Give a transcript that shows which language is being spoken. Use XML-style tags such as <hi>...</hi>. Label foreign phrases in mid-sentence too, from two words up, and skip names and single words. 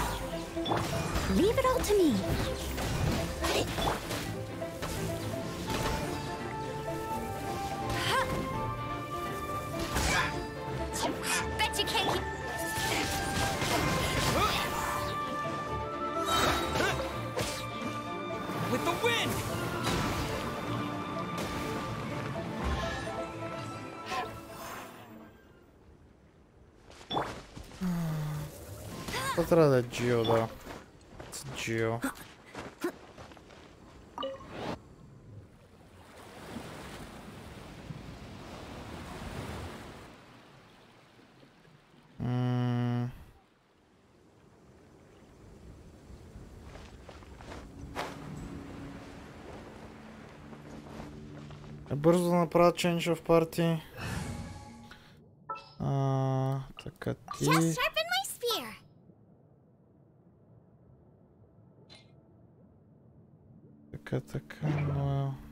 <en>Leave it all to me. Bet you can't keep. With the wind.</en> <bg>Това трябва да е Джио, да. С Джио. Бързо да направя</bg> <en>change of party.</en> <bg>Така ти.</bg> <en>Just sharpen my spear.</en> <bg>Така, но...</bg>